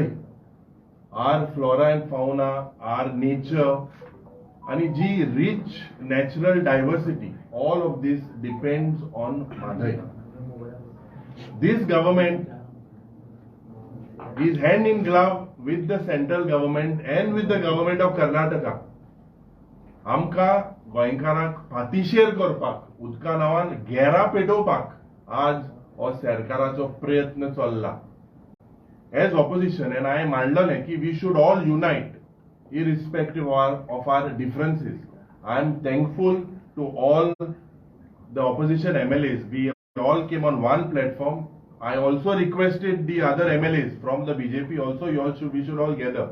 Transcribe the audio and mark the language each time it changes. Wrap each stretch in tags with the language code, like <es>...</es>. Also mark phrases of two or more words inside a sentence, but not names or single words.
<en>Our flora and fauna, our nature, and the rich natural diversity, all of this depends on Madai. This government is hand in glove with the central government and with the government of Karnataka.</en> <kok>आमका गोंयकारांक फाटीशेर करपाक उदका नांवान घेरा पेटोवपाक आज हो सरकाराचो प्रयत्न चल्ला.</kok> <en>As opposition, and I मांडलें की we should all unite irrespective of our differences. I am thankful to all the opposition MLAs. We all came on one platform. I also requested the other MLAs from the BJP also, we should all gather.</en>